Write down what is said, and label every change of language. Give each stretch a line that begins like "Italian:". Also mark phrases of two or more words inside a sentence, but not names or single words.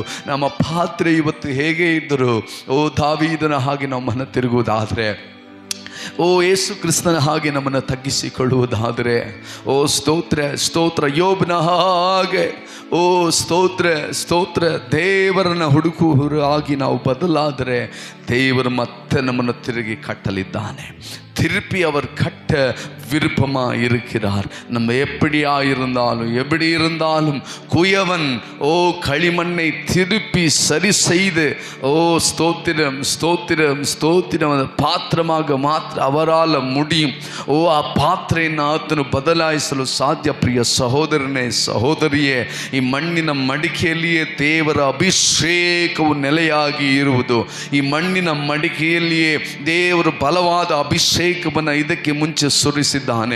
Kannada: ನಮ್ಮ ಪಾತ್ರೆ ಇವತ್ತು ಹೇಗೆ ಇದ್ದರು, ದಾವೀದನ ಹಾಗೆ ನಾವು ಮನ ತಿರುಗುವುದಾದರೆ, ಯೇಸು ಕ್ರಿಸ್ತನ ಹಾಗೆ ನಮ್ಮನ್ನು ತಗ್ಗಿಸಿಕೊಳ್ಳುವುದಾದರೆ, ಸ್ತೋತ್ರ. ಯೋಬನ ಹಾಗೆ ಸ್ತೋತ್ರ. ದೇವರನ್ನ ಹುಡುಕುವರಾಗಿ ನಾವು ಬದಲಾದರೆ ದೇವರು ಮತ್ತೆ ನಮ್ಮನ್ನು ತಿರುಗಿ ಕಟ್ಟಲಿದ್ದಾನೆ.
Tamil: திருப்பி அவர் கட்ட விருப்பமாக இருக்கிறார். நம்ம எப்படி இருந்தாலும் குயவன் களிமண்ணை திருப்பி சரி செய்து ஸ்தோத்திரம் அந்த பாத்திரமாக மாத்திர அவரால முடியும்.
Kannada: ಆ ಪಾತ್ರೆಯನ್ನು ಆತನು ಬದಲಾಯಿಸಲು ಸಾಧ್ಯ. ಪ್ರಿಯ ಸಹೋದರನೇ, ಸಹೋದರಿಯೇ, ಈ ಮಣ್ಣಿನ ಮಡಿಕೆಯಲ್ಲಿಯೇ ದೇವರ ಅಭಿಷೇಕವು ನೆಲೆಯಾಗಿ ಇರುವುದು. ಈ ಮಣ್ಣಿನ ಮಡಿಕೆಯಲ್ಲಿಯೇ ದೇವರು ಬಲವಾದ ಅಭಿಷೇಕವನ್ನು ಇದಕ್ಕೆ ಮುಂಚೆ ಸುರಿಸಿದ್ದಾನೆ.